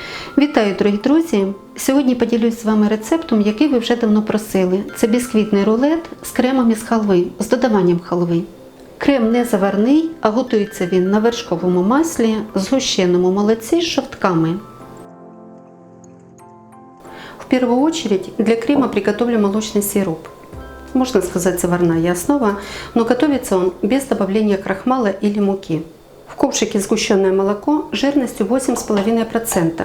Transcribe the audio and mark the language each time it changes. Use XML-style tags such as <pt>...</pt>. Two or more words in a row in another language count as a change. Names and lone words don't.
<uk>Вітаю, дорогі друзі! Сьогодні поділюсь з вами рецептом, який ви вже давно просили. Це бісквітний рулет з кремом із халви, з додаванням халви. Крем не заварний, а готується він на вершковому маслі, згущеному молоці з жовтками.</uk> <ru>В первую очередь для крема приготовлю молочный сироп. Можно сказать, заварная основа, но готовится он без добавления крахмала или муки. В ковшике сгущенное молоко жирностью 8,5%.</ru>